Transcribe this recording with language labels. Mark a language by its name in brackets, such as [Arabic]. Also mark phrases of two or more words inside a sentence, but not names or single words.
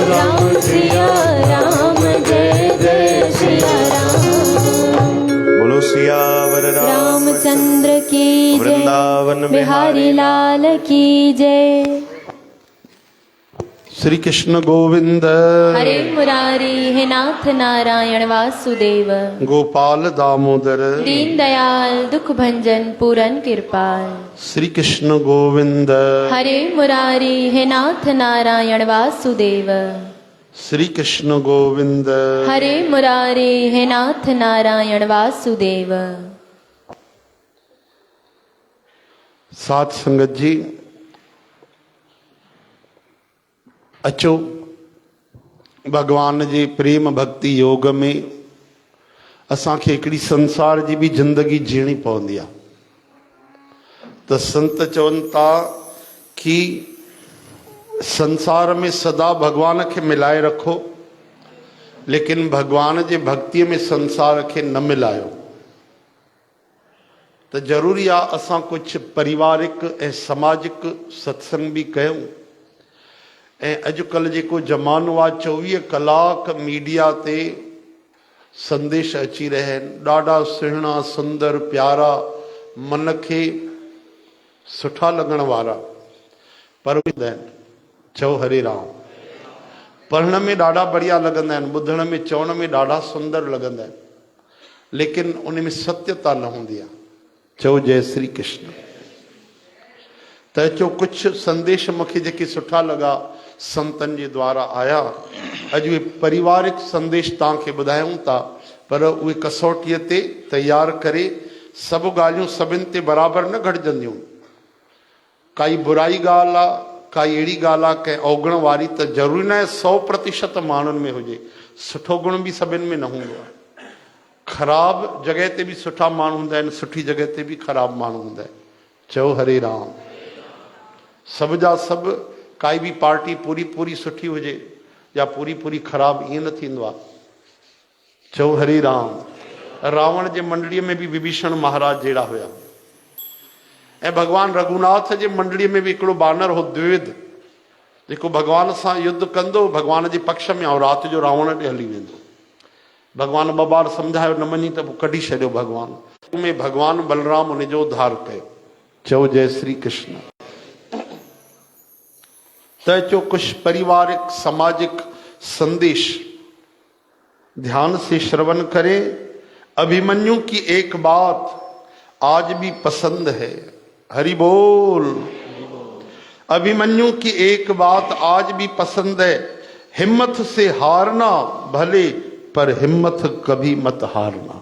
[Hindi] राम सिया राम जय जय सिया राम। बोलो सियावर रामचंद्र की जय, वृंदावन बिहारी लाल की जय। श्री कृष्ण गोविंद हरे मुरारी हे नाथ नारायण वासुदेव। गोपाल दामोदर दीन दयाल दुख भंजन पूरन कृपाल। श्री कृष्ण गोविंद हरे मुरारी हे नाथ नारायण वासुदेव। श्री कृष्ण गोविंद हरे मुरारी हे नाथ नारायण वासुदेव। [Sindhi] साथ संगत जी अचो भगवान जे प्रेम भक्ति योग में असांखे हिकिड़ी संसार जी भी जिंदगी जीणी पवंदी आहे। त संत चवनि था कि संसार में सदा भगवान खे मिलाए रखो, लेकिन भगवान जे भक्तीअ में संसार खे न मिलायो। त ज़रूरी आहे असां कुझु पारिवारिक ऐं सामाजिक सत्संग बि कयूं। ऐं अॼुकल्ह जेको ज़मानो आहे 24 कलाक मीडिया ते संदेश अची रहिया आहिनि, ॾाढा सुहिणा सुंदर प्यारा मन खे सुठा लॻण वारा, पर चओ हरे राम। पढ़ण में ॾाढा बढ़िया लॻंदा आहिनि, ॿुधण में चवण में ॾाढा सुंदर लॻंदा आहिनि, लेकिन उन में सत्यता न हूंदी आहे। चओ जय श्री कृष्ण। त चो कुझु संदेश मूंखे जेके सुठा लॻा संतनि जे द्वारा आया, अॼु उहे पारिवारिक संदेश तव्हांखे ॿुधायूं था, पर उहे कसौटीअ ते तयारु करे सभु ॻाल्हियूं सभिनि ते बराबरि न घटिजंदियूं। काई बुराई ॻाल्हि आहे, काई अहिड़ी ॻाल्हि आहे कंहिं अवगुण वारी, त ज़रूरी न आहे 100% माण्हुनि में हुजे। सुठो गुण बि सभिनि में न हूंदो आहे। ख़राब जॻह ते बि सुठा माण्हू हूंदा आहिनि, सुठी जॻह ते बि ख़राब माण्हू हूंदा आहिनि। चओ हरे राम। सभ जा सभु, काई बि पार्टी पूरी पूरी सुठी हुजे या पूरी पूरी ख़राब, ईअं न थींदो आहे। चओ हरे राम। रावण जे मंडलीअ में बि विभीषण महाराज जहिड़ा हुया, ऐं भगवान रघुनाथ जे मंडलीअ में बि हिकिड़ो बानर हो द्विविध, जेको भगवान सां युद्ध कंदो भगवान जे पक्ष में, ऐं राति जो रावण ॾे हली वेंदो। भगवान ॿ बार सम्झायो, न मञी त पोइ कढी छॾियो भगवान में। भगवान बलराम उनजो उद्धार कयो। चओ जय श्री कृष्ण। त चो [Hindi] कुछ पारिवारिक सामाजिक संदेश ध्यान से श्रवण करें। अभिमन्यु की एक बात आज भी पसंद है। हरि बोल। अभिमन्यु की एक बात आज भी पसंद है, हिम्मत से हारना भले पर हिम्मत कभी मत हारना।